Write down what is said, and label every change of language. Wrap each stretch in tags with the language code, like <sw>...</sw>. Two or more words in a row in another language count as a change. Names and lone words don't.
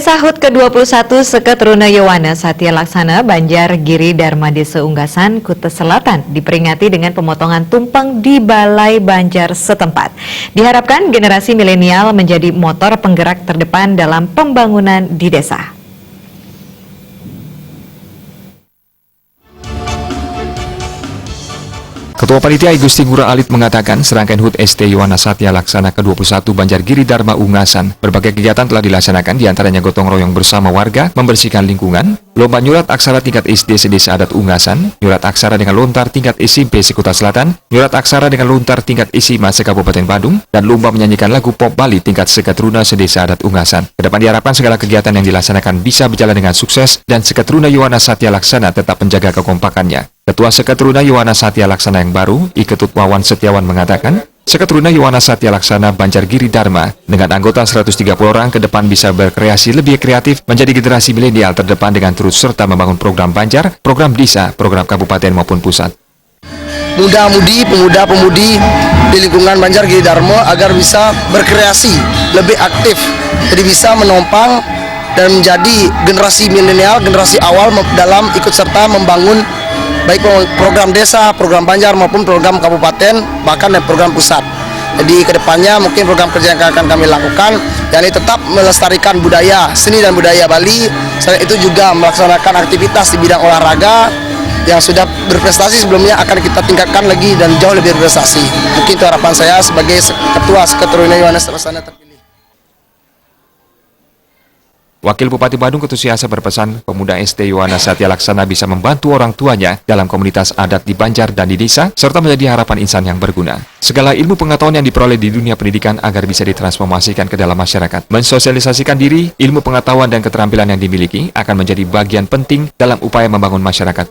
<id>Desa HUT ke-21 Seketruna Yowana Satya Laksana, Banjar Giri Dharma Desa Unggasan, Kuta Selatan diperingati dengan pemotongan tumpeng di Balai Banjar setempat. Diharapkan generasi milenial menjadi motor penggerak terdepan dalam pembangunan di desa. Ketua Panitia I Gusti Ngurah Alit mengatakan serangkaian HUT ST Yowana Satya Laksana ke-21 Banjar Giri Dharma Unggasan. Berbagai kegiatan telah dilaksanakan, diantaranya gotong royong bersama warga, membersihkan lingkungan, lomba</id> <ban>nyurat aksara</ban> <id>tingkat SD sedesa adat Unggasan,</id> <ban>nyurat aksara</ban> <id>dengan lontar tingkat SMP Sekuta Selatan,</id> <ban>nyurat aksara</ban> <id>dengan lontar tingkat SMA Kabupaten Badung, dan lomba menyanyikan lagu pop Bali tingkat Seketruna sedesa adat Unggasan. Kedepan diharapkan segala kegiatan yang dilaksanakan bisa berjalan dengan sukses dan Seketruna Yowana Satya Laksana tetap menjaga kekompakannya. Ketua Seketruna Yowana Satya Laksana yang baru, I Ketut Wawan Setiawan mengatakan, Seketruna Yowana Satya Laksana Banjar Giri Dharma dengan anggota 130 orang ke depan bisa berkreasi lebih kreatif menjadi generasi milenial terdepan dengan terus serta membangun program Banjar, program desa, program kabupaten maupun pusat. Muda-mudi, pemuda-pemudi di lingkungan Banjar Giri Dharma agar bisa berkreasi, lebih aktif, jadi bisa menopang dan menjadi generasi milenial, generasi awal dalam ikut serta membangun baik program desa, program Banjar maupun program kabupaten, bahkan program pusat. Jadi kedepannya mungkin program kerja yang akan kami lakukan, yakni tetap melestarikan budaya, seni dan budaya Bali. Selain itu juga melaksanakan aktivitas di bidang olahraga yang sudah berprestasi sebelumnya akan kita tingkatkan lagi dan jauh lebih berprestasi. Mungkin itu harapan saya sebagai Ketua Seketruna Yowana Satya terpilih. Wakil Bupati Badung Ketusiasa berpesan pemuda ST Yowana Satya Laksana bisa membantu orang tuanya dalam komunitas adat di Banjar dan di desa, serta menjadi harapan insan yang berguna. Segala ilmu pengetahuan yang diperoleh di dunia pendidikan agar bisa ditransformasikan ke dalam masyarakat. Mensosialisasikan diri, ilmu pengetahuan dan keterampilan yang dimiliki akan menjadi bagian penting dalam upaya membangun masyarakat.</id>